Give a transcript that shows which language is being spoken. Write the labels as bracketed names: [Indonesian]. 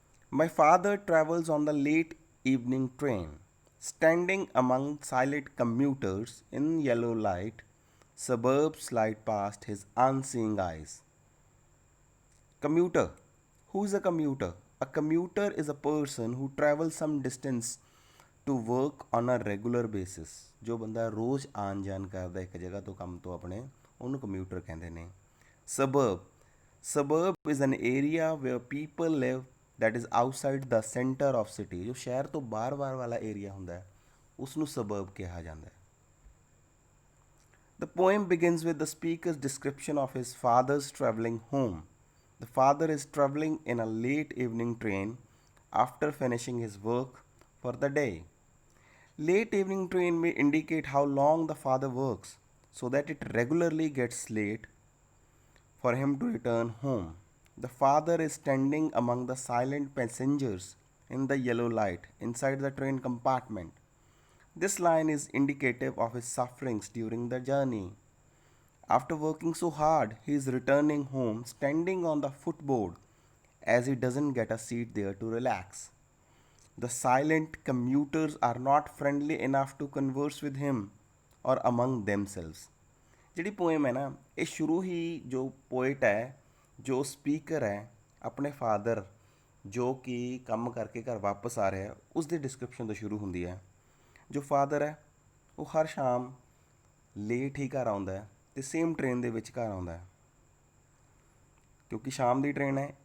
[English] My father travels on the late evening train, standing among silent commuters in yellow light. Suburbs slide past his unseeing eyes. Commuter. Who is a commuter? A commuter is a person who travels some distance to work on a regular basis. [Punjabi] ਜੋ ਬੰਦਾ ਰੋਜ਼ ਆਣ ਜਾਣ ਕਰਦਾ ਇੱਕ ਜਗ੍ਹਾ ਤੋਂ ਕੰਮ ਤੋਂ ਆਪਣੇ ਉਹਨੂੰ commuter ਕਹਿੰਦੇ ਨੇ. [English] Suburb. Suburb is an area where people live that is outside the center of city. ਜੋ ਸ਼ਹਿਰ ਤੋਂ ਬਾਹਰ-ਬਾਹਰ ਵਾਲਾ ਏਰੀਆ ਹੁੰਦਾ ਹੈ ਉਸ ਨੂੰ suburb ਕਿਹਾ ਜਾਂਦਾ ਹੈ. The poem begins with the speaker's description of his father's traveling home. The father is traveling in a late evening train after finishing his work for the day. Late evening train may indicate how long the father works so that it regularly gets late for him to return home. The father is standing among the silent passengers in the yellow light inside the train compartment. This line is indicative of his sufferings during the journey. After working so hard, he is returning home standing on the footboard as he doesn't get a seat there to relax. The silent commuters are not friendly enough to converse with him or among themselves. [Punjabi] ਜਿਹੜੀ poem ਹੈ ਨਾ ਇਹ ਸ਼ੁਰੂ ਹੀ ਜੋ poet ਹੈ ਜੋ speaker ਹੈ ਆਪਣੇ ਫਾਦਰ ਜੋ ਕਿ ਕੰਮ ਕਰਕੇ ਘਰ ਵਾਪਸ ਆ ਰਿਹਾ ਉਸ ਦੀ ਡਿਸਕ੍ਰਿਪਸ਼ਨ ਤੋਂ ਸ਼ੁਰੂ ਹੁੰਦੀ ਹੈ ਜੋ ਫਾਦਰ ਹੈ ਉਹ ਹਰ ਸ਼ਾਮ ਲੇਟ ਹੀ ਘਰ ਆਉਂਦਾ ਹੈ ਅਤੇ ਸੇਮ ਟ੍ਰੇਨ ਦੇ ਵਿੱਚ ਘਰ ਆਉਂਦਾ ਹੈ, ਕਿਉਂਕਿ ਸ਼ਾਮ ਦੀ ਟ੍ਰੇਨ ਹੈ।